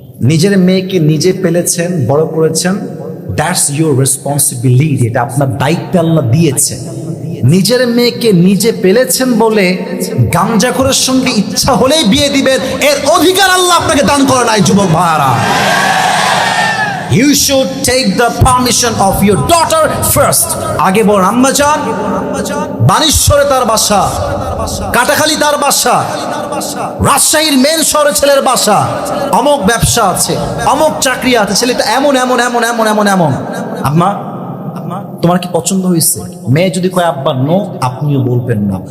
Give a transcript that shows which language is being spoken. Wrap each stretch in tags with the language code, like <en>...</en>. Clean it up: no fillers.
<bn>নিজের মেয়েকে নিজে পেলেছেন, বড় করেছেন,</bn> <en>that's your responsibility,</en> <bn>এটা আপনার দায়িত্ব আল্লাহ দিয়েছে। নিজের মেয়েকে নিজে পেলেছেন বলে গামজাখোরের সঙ্গে ইচ্ছা হলেই বিয়ে দিবেন, এর অধিকার আল্লাহ আপনাকে দান করে নাই যুবক ভাইরা।</bn> <en>You should take the permission of your daughter first.</en> <bn>আগে বল আম্মাজান, বানেশ্বরে তার বাসা, কাটাখালী তার বাসা, রাজশাহীর মেন শহরে ছেলের বাসা, অমুক ব্যবসা আছে, অমুক চাকরি আছে, ছেলেটা এমন এমন এমন এমন এমন এমন। আম্মা তোমার কি পছন্দ হয়েছে? মেয়ে যদি কয় আব্বা নো, আপনিও বলবেন না।</bn>